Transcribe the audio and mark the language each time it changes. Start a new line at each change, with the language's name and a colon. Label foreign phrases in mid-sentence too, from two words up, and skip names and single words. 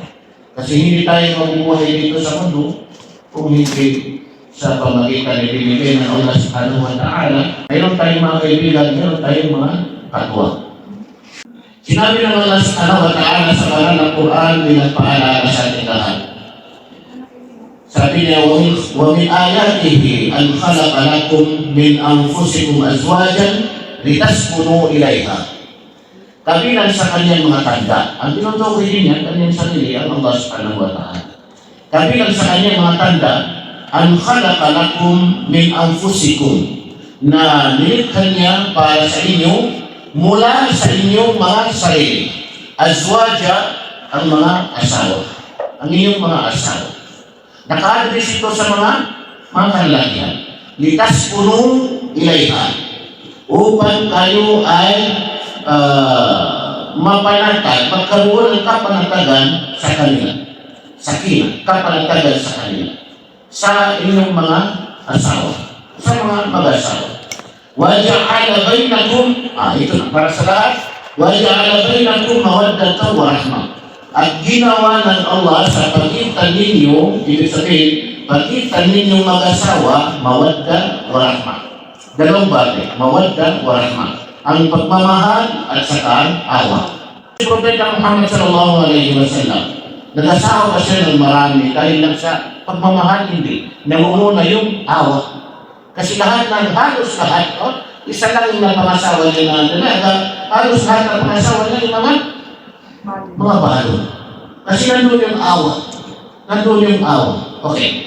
Filipino: Kasi hindi tayo mabubuhay dito sa mundo kung hindi sa pamagitan na ibinigay ng
Arabic: الله سبحانه وتعالى.
Filipino: Mayroon tayong mga kaibigan, mayroon tayong mga katwa. Sinabi ng
Arabic: الله سبحانه وتعالى
Filipino: sa banal ng Quran bilang paalala sa ating lahat. Sabi niya,
Arabic: وَمِنْ آيَاتِهِ أَنْ خَلَقَ لَكُمْ مِنْ أَنْفُسِكُمْ أَزْوَاجًا لِتَسْكُنُوا إِلَيْهَا.
Filipino: Kabilang sa kanyang mga tanda. Ang tinutukoy din niya, kanyang sarili, ang
Arabic: الله سبحانه وتعالى.
Filipino: Kabilang sa kanyang mga tanda,
Arabic: أَنْ خَلَقَ لَكُمْ مِنْ أَنْفُسِكُمْ,
Filipino: na nilikha niya para sa inyo mula sa inyong mga sarili. Azwaja, ang mga asawa. Ang inyong mga asawa. Naka-address ito sa mga kalalakihan.
Arabic: لتسكنوا إليها.
Filipino: Upang kayo ay mapanatag, magkaroon ng kapanatagan sa kanila. Sakina, kapanatagan sa kanila. Sa inyong mga asawa. Sa mga mag-asawa.
Arabic: وَجَعَلَ بَيْنَكُمْ,
Filipino: ito na, para sa lahat.
Arabic: وَجَعَلَ بَيْنَكُمْ مَوَدَّةً وَرَحْمَةً.
Filipino: At ginawa ng Allah sa pagitan ninyo, ibig sabihin, pagitan ninyong mag-asawa,
Arabic: مودة ورحمة.
Filipino: Dalawang bagay,
Arabic: مودة ورحمة.
Filipino: Ang pagmamahal at saka awa. Si Propeta Muhammad
Arabic: صلى الله عليه وسلم,
Filipino: nag-asawa pa siya ng marami dahil lang sa pagmamahal, hindi. Namumuna yung awa. Kasi halos lahat, isa lang yung napangasawa niya na dalaga, halos lahat ng pangasawa niya yung mga balon. Kasi nandun yung awa. Nandun yung awa. Okay.